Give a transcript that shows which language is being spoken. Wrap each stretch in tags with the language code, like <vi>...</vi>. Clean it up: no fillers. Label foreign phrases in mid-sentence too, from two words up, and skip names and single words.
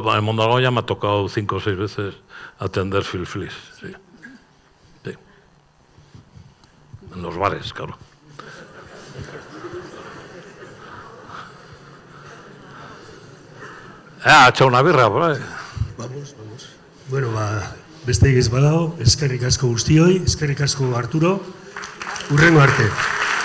<es>En Mondragón ya me ha tocado 5 o 6 veces atender fiflís. Sí. Sí. En los bares, claro. Ha hecho una birra por ahí. Vamos.</es> <eu>Bueno, besterik ez badago, eskerrik asko guztioi, eskerrik asko Arturo, hurrengo arte.</eu>